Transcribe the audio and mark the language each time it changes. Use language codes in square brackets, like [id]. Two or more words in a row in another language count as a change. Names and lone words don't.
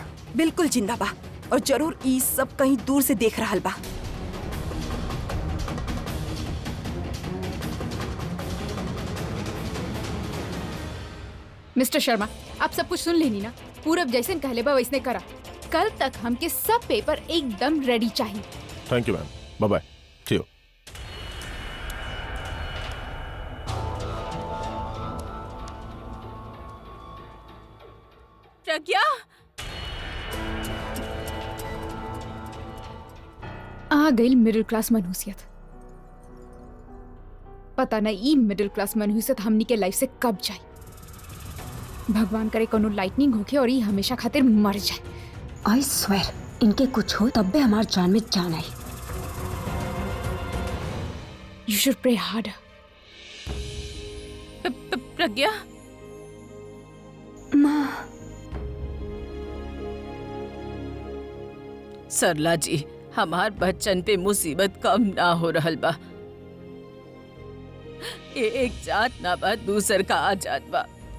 [bho] बिल्कुल जिंदा बा और जरूर ई सब कहीं दूर से देख रहल बा। मिस्टर शर्मा, आप सब कुछ सुन लेनी ना? पूरब जैसे कहले बा वैसने करा। कल तक हमके सब पेपर एकदम रेडी चाहिए। [en] thank you ma'am, bye bye. ठीक। [bho] प्रज्ञा, आ गई [en] middle class [bho] मनहूसियत। पता नहीं ई [en] middle class [bho] मनहूसियत हमनी के लाइफ से कब जाए। भगवान करे कोनो लाइटनिंग होके और ई हमेशा खातिर मर जाए। [en] I swear [bho] इनके कुछ हो तब भी हमार जान में जान आई। [en] you should pray hard. [bho] प्रज्ञा, माँ। सरला जी, हमार बच्चन पे मुसीबत कम ना हो रहल बा। एक जात ना बा दूसर का आ जात बा।